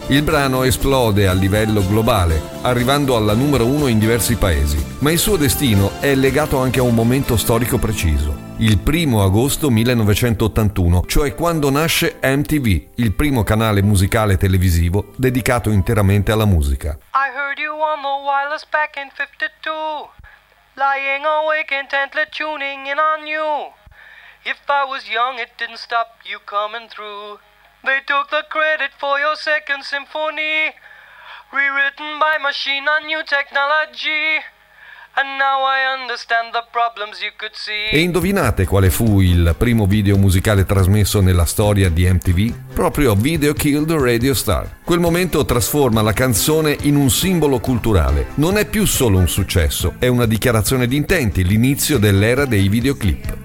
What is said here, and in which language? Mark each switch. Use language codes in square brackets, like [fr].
[it] Il brano esplode a livello globale, arrivando alla numero uno in diversi paesi, ma il suo destino è legato anche a un momento storico preciso, il 1 agosto 1981, cioè quando nasce MTV, il primo canale musicale televisivo dedicato interamente alla musica. [en] I heard you on the wireless back in 52. Lying awake intently tuning in on you. If I was young it didn't stop you coming through. They took the credit for your second symphony, rewritten by machine on new technology. And now I understand the problems you could see. [it] E indovinate quale fu il primo video musicale trasmesso nella storia di MTV? Proprio Video Killed the Radio Star. Quel momento trasforma la canzone in un simbolo culturale. Non è più solo un successo, è una dichiarazione di intenti, l'inizio dell'era dei videoclip.